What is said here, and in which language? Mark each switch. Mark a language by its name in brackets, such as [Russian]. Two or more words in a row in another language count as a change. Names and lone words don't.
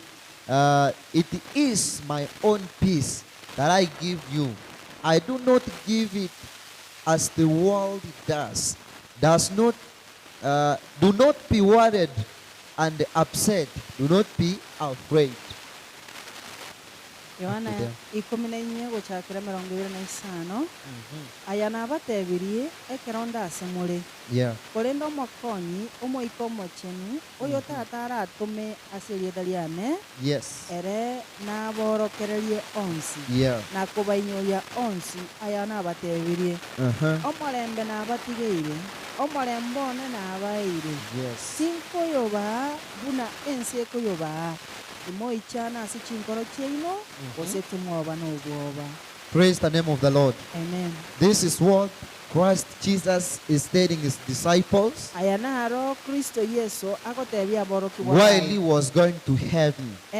[English] It is my own peace that I give you. I do not give it as the world does. Do not be worried and upset. Do not be afraid. [Gusii] Yohana 14 gucakira 25 aya nabatebirie ekeronda asemure kuri ndo mokonyi umoiko mochenu uyo tata aratume asirietha riane ere naborokererie onsi na kubainyoria onsi aya nabatebirie omorembe nabatigeire omorembone nabaire sinkoyoba buna ensi ekoyoba. [English] Praise the name of the Lord. Amen. This is what Christ Jesus is telling his disciples while he was going to heaven.